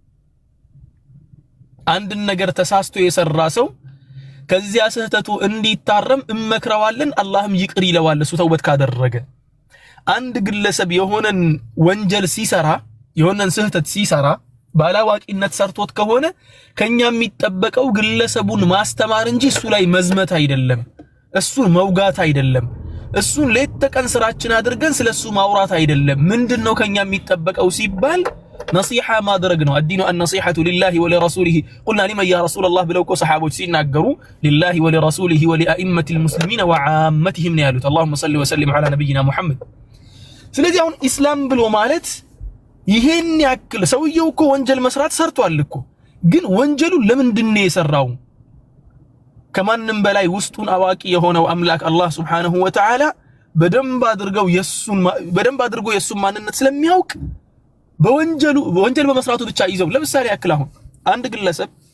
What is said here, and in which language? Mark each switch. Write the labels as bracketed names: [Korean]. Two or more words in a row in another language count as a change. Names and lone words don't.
[Amharic] አንድን ነገር ተሳስቶ የሰራ ሰው ከዚያ ስህተቱ እንዲታረም እመክረዋለን፣ አላህም ይቅር ይለዋል እሱ ተውበት ካደረገ። አንድ ግለሰብ የሆነን ወንጀል ሲሰራ የሆነን ስህተት ሲሰራ ባላዋቂነት ሰርቶት ከሆነ ከኛ የሚጠበቀው ግለሰቡን ማስተማር እንጂ እሱ ላይ መዝመት አይደለም፣ እሱን መውጋት አይደለም፣ እሱን ሌት ተቀን ስራችን አድርገን ስለሱ ማውራት አይደለም። ምንድነው ከኛ የሚጠበቀው ሲባል ነሲሃ ማድረግ ነው። [Arabic] الدين النصيحة لله ولرسوله قلنا لمن يا رسول الله [Amharic] ብለው እኮ ሰሃቦች ሲናገሩ [Arabic] لله ولرسوله ولأئمة المسلمين وعامتهم [Amharic] ነው ያሉት። [Arabic] اللهم صل وسلم على نبينا محمد። [Amharic] ስለዚህ አሁን ኢስላም ብሎ ማለት ይሄን ያክል ሰውየው እኮ ወንጀል መስራት ሰርቷል እኮ፣ ግን ወንጀሉ ለምንድን ነው የሰራው? ከማንም በላይ ውስጡን አዋቂ የሆነው አምላክ አላህ [Arabic] سبحانه وتعالى [Amharic] በደንብ አድርጎ የሱን ማንነት ስለሚያውቅ ወንጀል በመስራቱ ብቻ ይዘው። ለምሳሌ ያክል አሁን አንድ ግለሰብ